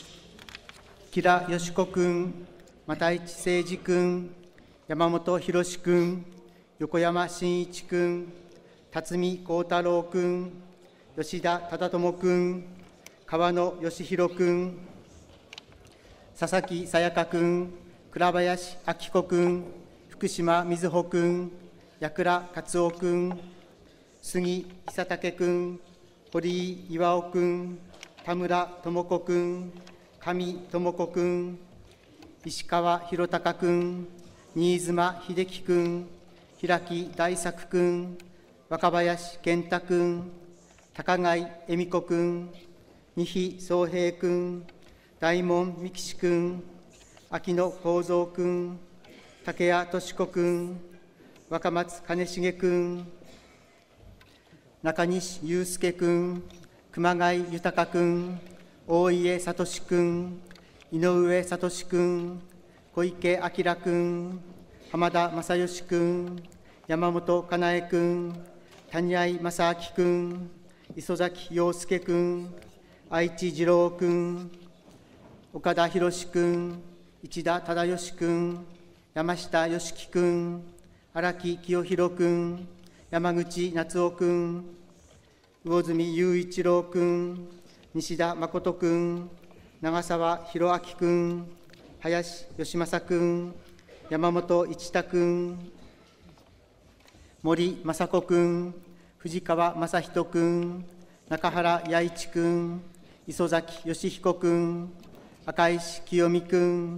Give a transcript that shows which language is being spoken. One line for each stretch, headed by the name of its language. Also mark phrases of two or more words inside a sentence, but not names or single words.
Japanese: 吉良よし子君、又市誠二君、山本博君、横山真一君、辰巳幸太郎君、吉田忠智君、川野義弘君、佐々木さやか君、倉林明子君、福島瑞穂君、矢倉克夫君、杉久武君、堀井巌君、田村智子君、上智子君、石川博隆君、新妻秀樹君、平木大作君、若林健太君、高貝恵美子君、二比宗平君、大門美紀君、秋野幸三君、竹谷敏子君、若松兼重君、中西祐介君、熊谷豊君、大家聡君、井上聡君、小池晃君、浜田正義君、山本かなえ君、谷合正明君、磯崎陽介君、愛知二郎君、岡田博君、市田忠義君、山下良樹君、荒木清弘君、山口夏夫君、魚住雄一郎君、西田誠君、長澤弘明君、林義正君、山本一太君、森雅子君、藤川正人君、中原弥一君、磯崎義彦君、赤石清美君、